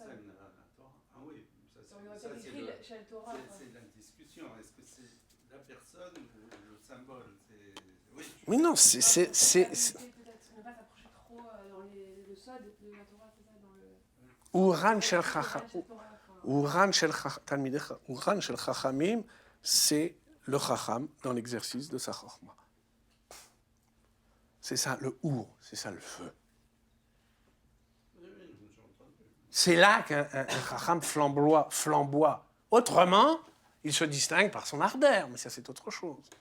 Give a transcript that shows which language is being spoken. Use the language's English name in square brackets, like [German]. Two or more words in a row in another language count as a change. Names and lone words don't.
[French] enseignent la Torah. Ah oui, ça On aurait c'est peut-être écrit [Hebrew] של תורה. [French] c'est la discussion. Est-ce que c'est la personne ou le symbole? Oui. Mais non, Peut-être ne pas s'approcher trop dans le sod de la Torah, c'est ça, dans le... [Hebrew] אורן של חכמים. אורן של חכמים, [French] c'est le Chacham dans l'exercice de sa Chochma. C'est ça, le Our, c'est ça le feu. C'est là qu'un Chacham flamboie. Autrement, il se distingue par son ardeur, mais ça c'est autre chose.